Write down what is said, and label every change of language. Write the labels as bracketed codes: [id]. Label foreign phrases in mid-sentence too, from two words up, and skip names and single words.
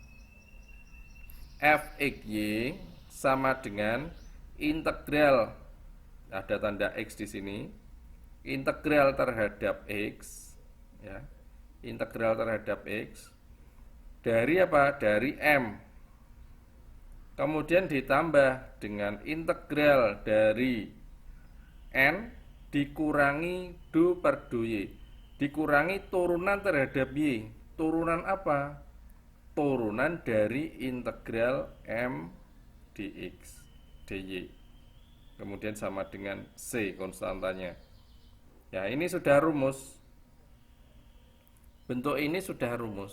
[id] Fxy sama dengan integral, ada tanda X di sini, integral terhadap X, ya, integral terhadap X dari apa? Dari M. Kemudian ditambah dengan integral dari N dikurangi du per du Y, dikurangi turunan terhadap Y. Turunan apa? Turunan dari integral M dx dy. Kemudian sama dengan C konstantanya. Ya, ini sudah rumus. Bentuk ini sudah rumus.